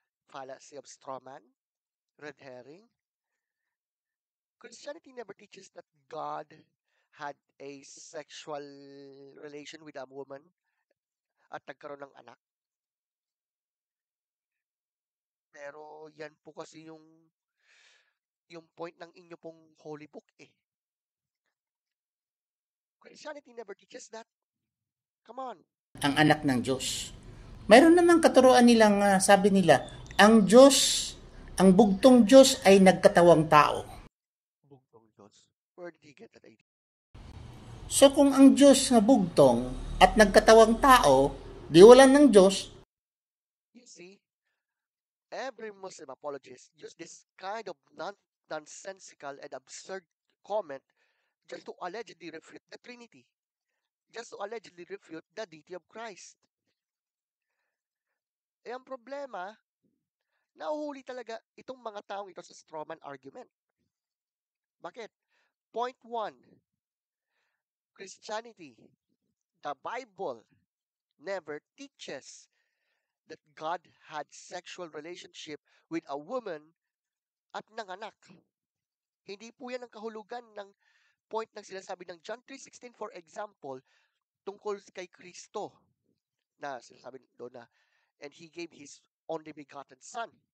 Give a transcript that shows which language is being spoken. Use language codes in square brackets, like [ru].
[en] Fallacy of straw man? Red herring? Christianity never teaches that God had a sexual relation with a woman [tl] at nagkaroon ng anak. Pero yan po kasi yung point ng inyo pong holy book eh. [en] Christianity never teaches that. Come on. [tl] Ang anak ng Diyos. Mayroon namang katuruan nilang sabi nila, ang Diyos, ang bugtong Diyos ay nagkatawang tao. Bugtong Diyos. [en] Where did he get that idea? [tl] So kung ang Diyos na bugtong at nagkatawang tao, di wala ng Diyos. [en] You see, every Muslim apologist use this kind of nonsensical and absurd comment just to allegedly refute the Trinity. Just to allegedly refute the deity of Christ. [tl] Eh, ang problema, nauhuli talaga itong mga taong ito sa [en] strawman argument. [tl] Bakit? [en] Point 1, Christianity, the Bible, never teaches that God had sexual relationship with a woman [tl] at nanganak. Hindi po yan ang kahulugan ng point ng sinasabi ng John 3:16, for example, tungkol kay Kristo na sinasabi doon na, [en] and he gave his only begotten son.